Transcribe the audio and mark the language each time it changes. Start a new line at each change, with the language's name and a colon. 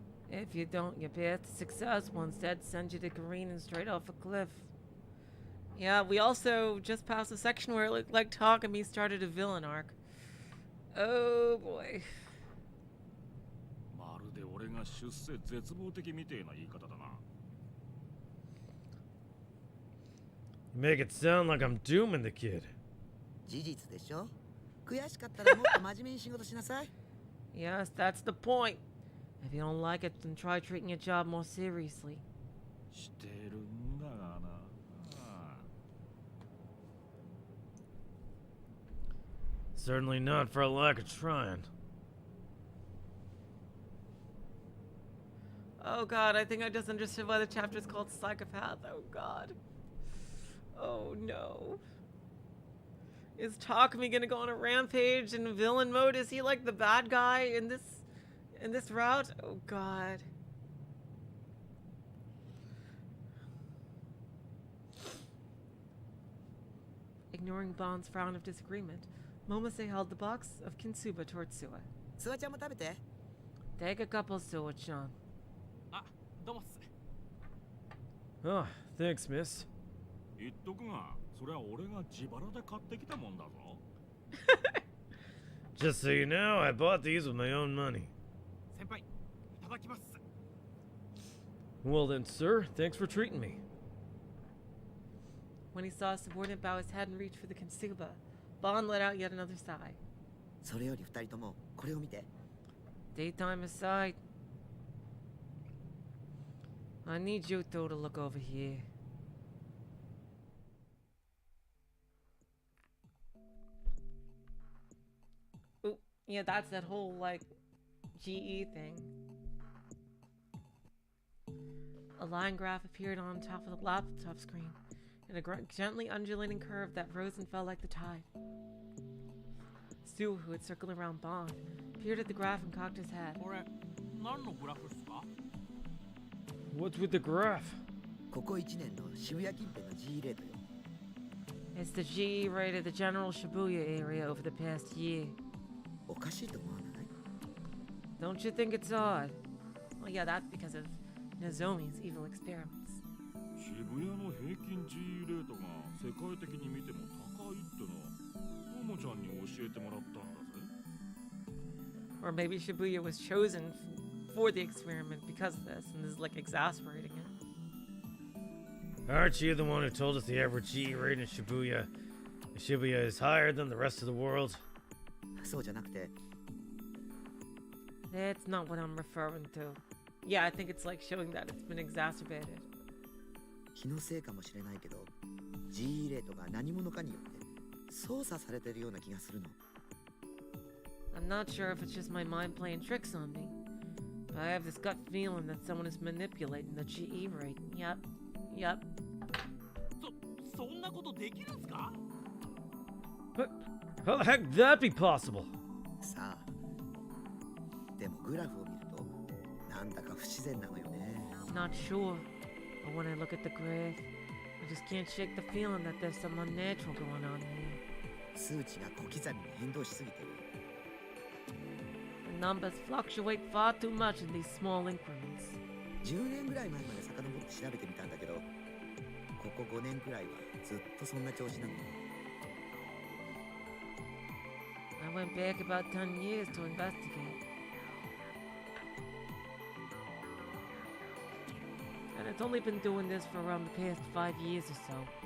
English: If you don't, your path to success will instead send you to careening straight off a cliff. Yeah, we also just passed a section where it looked like Takumi started a villain arc. Oh boy.
Japanese: まるで俺が出世絶望的みてえな言い方だな。
English: You make it sound like I'm dooming the kid.
Japanese: 事実でしょ。悔しかったらもっと真面目に仕事しなさい。
English: Yes, that's the point. If you don't like it, then try treating your job more seriously.
Japanese: してるんだがな。ああ
English: Certainly not for a lack of trying. Oh god, I think I just understood why the chapter is called Psychopath. Oh god. Oh no. Is Takumi gonna go on a rampage in villain mode? Is he like the bad guy in this route? Oh god. Ignoring Bond's frown of disagreement, Momose held the box of Kintsuba towards Suwa.
Japanese: スワちゃんも食べて。
English: Take a couple, Suwa-chan.
Japanese: あ、どうもっす。
English: Oh, thanks, miss.
Japanese: 言っとくが、それは俺が自腹で買ってきたもんだぞ。
English: Just so you know, I bought these with my own money.
Japanese: 先輩、いただきます。
English: Well then, sir, thanks for treating me. When he saw a subordinate bow his head and reach for the Kintsuba, Bond let out yet another sigh.
Japanese: それより二人ともこれを見て。
English: Daytime aside, I need you two to look over here. Ooh, yeah, that's that whole, like, GE thing. A line graph appeared on top of the laptop screen in a gently undulating curve that rose and fell like the tide. Stu, who had circled around Bond, peered at the graph and cocked his head.
Japanese: これ、何のグラフっすか？
English: What's with the graph?
Japanese: ここ1年の渋谷近辺の G レートよ。
English: It's the GE rate of the general Shibuya area over the past year.
Japanese: おかしいと思わない？
English: Don't you think it's odd? Well, yeah, that's because of Nozomi's evil experiments.
Japanese: 渋谷の平均 G レートが世界的に見ても高いってのは、ともちゃんに教えてもらったんだぜ。
English: Or maybe Shibuya was chosen for the experiment because of this, and this is like exacerbating it. Aren't you the one who told us the average G rate in Shibuya? Shibuya is higher than the rest of the world?
Japanese: そうじゃなくて、
English: That's not what I'm referring to. Yeah, I think it's like showing that it's been exacerbated.
Japanese: 気のせいかもしれないけど、G レートが何者かによって操作されてるような気がするの。
English: I'm not sure if it's just my mind playing tricks on me, but I have this gut feeling that someone is manipulating the GE rate. Yep.
Japanese: そんなことできるんすか？
English: How the heck could that be possible?
Japanese: さあ、でもグラフを見るとなんだか不自然なのよね。
English: Not sure, but when I look at the graph, I just can't shake the feeling that there's some unnatural going on here.
Japanese: 数値が小刻みに変動しすぎてる。
English: The numbers fluctuate far too much in these small increments.
Japanese: 10年ぐらい前まで遡って調べてみたんだけど、ここ5年くらいはずっとそんな調子なの。
English: I went back about 10 years to investigate. And it's only been doing this for around the past 5 years or so.